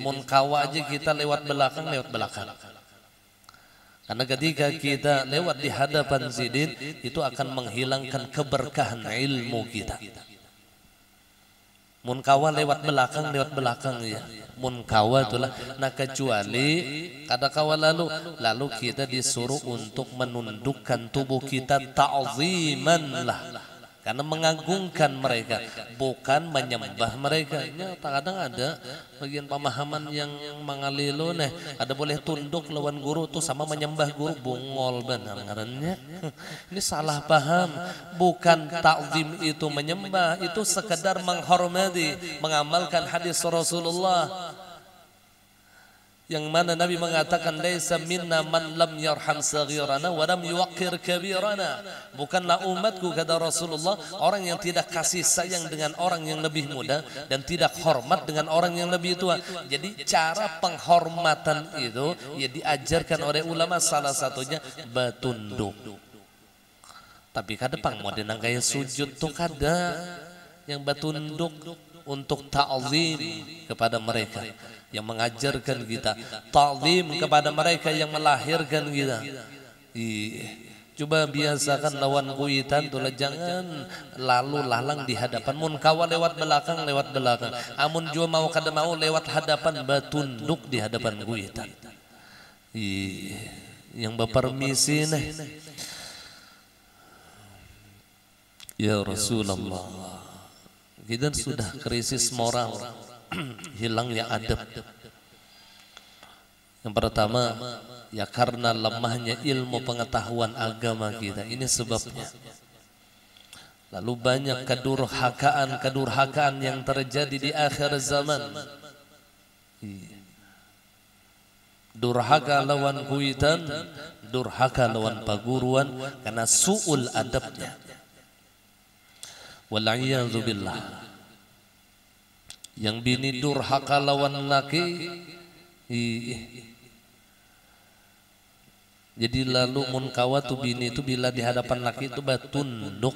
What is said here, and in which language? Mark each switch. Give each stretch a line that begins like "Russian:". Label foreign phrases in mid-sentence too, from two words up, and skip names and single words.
Banjar: Mun kawa
Indonesian: aja kita lewat belakang. Karena ketika kita lewat di hadapan sidin itu akan menghilangkan keberkahan ilmu kita.
Banjar: Mun kawa
Indonesian: lewat belakang ya.
Banjar: Mun kawa itulah.
Indonesian: Nah kecuali
Banjar: kada kawa
Indonesian: lalu kita disuruh untuk menundukkan tubuh kita ta'ziman lah. Karena mengagungkan mereka, bukan menyembah mereka. Ya, kadang ada bagian pemahaman yang mengalilo nih. Ada boleh tunduk lawan guru tuh sama menyembah guru,
Banjar: bongol benar ngarannya.
Indonesian: Ini salah paham. Bukan ta'zim itu menyembah, itu sekedar menghormati, mengamalkan hadis Rasulullah. Yang mana Nabi mengatakan
Arabic: laisa minna man lam yarham saghirana wa lam yuqir kabirana.
Indonesian: Bukanlah umatku kata Rasulullah orang yang tidak kasih sayang dengan orang yang lebih muda dan tidak hormat dengan orang yang lebih tua. Jadi cara penghormatan itu ya diajarkan oleh ulama salah satunya batunduk. Tapi
Banjar: kada pang
Indonesian: modern kayak sujud tuh kada yang batunduk untuk ta'zim kepada mereka yang mengajarkan kita, ta'zim kepada mereka yang melahirkan kita. Coba biasakan
Banjar: lawan kuitan
Indonesian: tuh jangan lalu lalang di hadapan.
Banjar: Mun kawa
Indonesian: lewat belakang.
Banjar: Amun jua mau kada mau
Indonesian: lewat hadapan batunduk di hadapan kuitan. Yang berpermisi nih. Ya Rasulullah, kita sudah krisis moral. Hilangnya adab. Yang pertama ya karena lemahnya ilmu pengetahuan agama kita. Ini sebabnya. Lalu banyak kedurhakaan yang terjadi di akhir zaman. Durhaka
Banjar: lawan kuitan,
Indonesian: durhaka
Banjar: lawan paguruan
Indonesian: karena su'ul adabnya.
Arabic: Wal'iyadzu billah.
Indonesian: Yang bini durhaka
Banjar: lawan laki,
Indonesian: jadi lalu
Banjar: mun kawa tu bini
Indonesian: itu bila di hadapan laki itu batunduk.